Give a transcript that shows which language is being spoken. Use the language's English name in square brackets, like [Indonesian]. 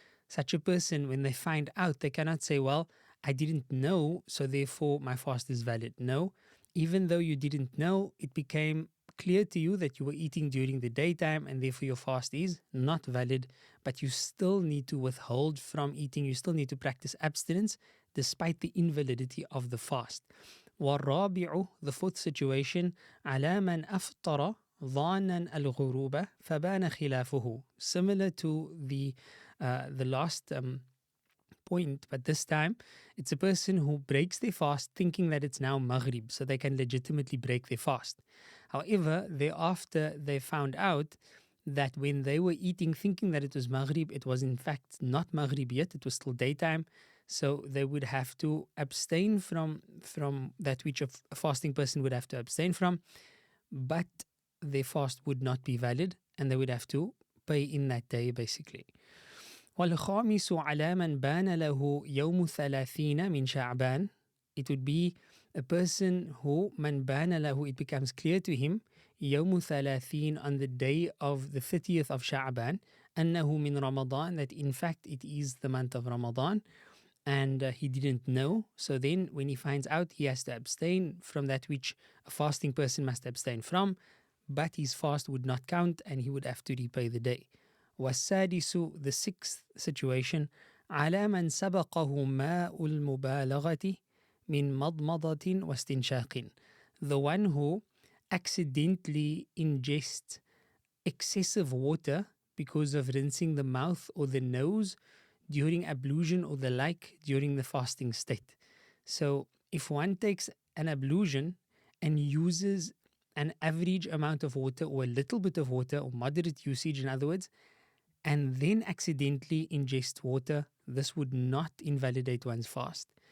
[English] Such a person, when they find out, they cannot say, well, I didn't know, so therefore my fast is valid. No, even though you didn't know, it became clear to you that you were eating during the daytime and therefore your fast is not valid, but you still need to withhold from eating. You still need to practice abstinence despite the invalidity of the fast. [Arabic] والرابع, [English] the fourth situation, [Arabic] على من أفطر ظانا الغروب فبان خلافه. [English] Similar to the last point, but this time it's a person who breaks their fast thinking that it's now Maghrib, so they can legitimately break their fast. However, thereafter they found out that when they were eating thinking that it was Maghrib, it was in fact not Maghrib yet, it was still daytime. So they would have to abstain from that which a fasting person would have to abstain from, but their fast would not be valid and they would have to pay in that day basically. [Arabic] والخامس على من بان له يوم 30 من شعبان. [English] It would be a person who [Arabic] من بان له, [English] it becomes clear to him [Arabic] يوم 30 [English] on the day of the 30th of Sha'ban [Arabic] أنه من رمضان, [English] that in fact it is the month of Ramadan, and he didn't know. So then when he finds out, he has to abstain from that which a fasting person must abstain from, but his fast would not count and he would have to repay the day. [Arabic] والسادس, [English] the sixth situation, [Arabic] على من سبقه ماء المبالغة من مضمضة واستنشاق. [English] The one who accidentally ingests excessive water because of rinsing the mouth or the nose during ablution or the like during the fasting state. So if one takes an ablution and uses an average amount of water or a little bit of water, or moderate usage in other words, and then accidentally ingest water, this would not invalidate one's fast.